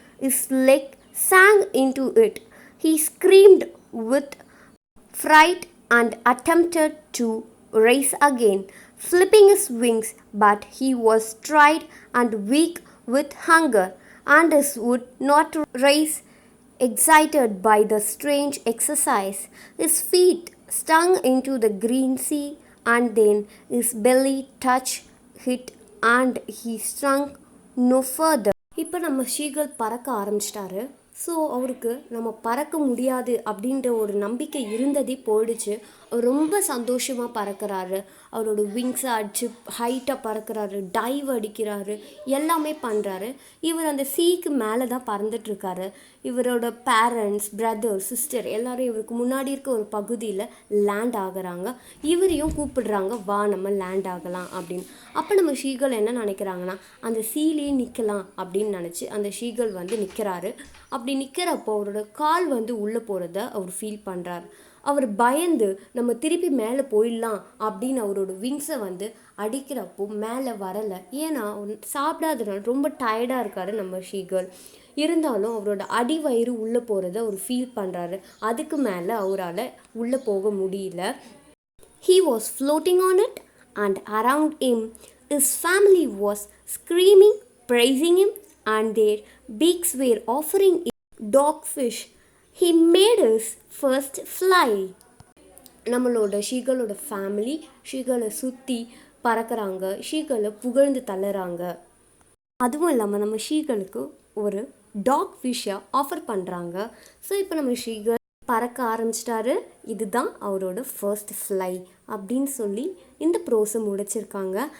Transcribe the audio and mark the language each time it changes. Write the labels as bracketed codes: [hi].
[en] His leg sank into it. He screamed with fright and attempted to rise again, flipping his wings, but he was tired and weak with hunger, and would not rise. Excited by the strange exercise, his feet stung into the green sea, and then his belly touched it, and he sunk no further. [ta] இப்போ நம்ம ஷீகல் பறக்க ஆரம்பிச்சிட்டாரு. So அவருக்கு நம்ம பறக்க முடியாது அப்படின்ற ஒரு நம்பிக்கை இருந்ததே போயிடுச்சு. அவர் ரொம்ப சந்தோஷமாக பறக்கிறாரு. அவரோட விங்ஸை அடித்து ஹைட்டாக பறக்கிறாரு, டைவ் அடிக்கிறாரு, எல்லாமே பண்ணுறாரு. இவர் அந்த சீக்கு மேலே தான் பறந்துட்டுருக்காரு. இவரோட பேரண்ட்ஸ், பிரதர், சிஸ்டர் எல்லோரும் இவருக்கு முன்னாடி இருக்க ஒரு பகுதியில் லேண்ட் ஆகுறாங்க. இவரையும் கூப்பிடுறாங்க, வா நம்ம லேண்ட் ஆகலாம் அப்படின்னு. அப்போ நம்ம ஷீகல் என்ன நினைக்கிறாங்கன்னா, அந்த சீலேயே நிற்கலாம் அப்படின்னு நினச்சி அந்த ஷீகல் வந்து நிற்கிறாரு. அப்படி நிற்கிறப்போ அவரோட கால் வந்து உள்ளே போகிறத அவர் ஃபீல் பண்ணுறாரு. அவர் பயந்து நம்ம திருப்பி மேலே போயிடலாம் அப்படின்னு அவரோட விங்ஸை வந்து அடிக்கிறப்போ மேலே வரலை. ஏன்னா சாப்பிடாதனால ரொம்ப டயர்டாக இருக்காரு நம்ம ஷீகல். இருந்தாலும் அவரோட அடி வயிறு உள்ளே போகிறத அவர் ஃபீல் பண்ணுறாரு. அதுக்கு மேலே அவரால் உள்ளே போக முடியல. [en] He was floating on it, and around him his family was screaming, praising him, and their beaks were offering him dogfish. He made his first fly. [ta] நம்மளோட ஷீகலோட ஃபேமிலி ஷீகலை சுற்றி பறக்கிறாங்க, ஷீகலை புகழ்ந்து தள்ளுறாங்க. அதுவும் இல்லாமல் நம்ம ஷீகலுக்கு ஒரு டாக் ஃபிஷ்ஷை ஆஃபர் பண்ணுறாங்க. ஸோ இப்போ நம்ம ஷீகல் பறக்க ஆரம்பிச்சிட்டாரு. இதுதான் அவரோட [en] first fly [ta] அப்படின்னு சொல்லி இந்த ப்ரோஸை முடிச்சிருக்காங்க.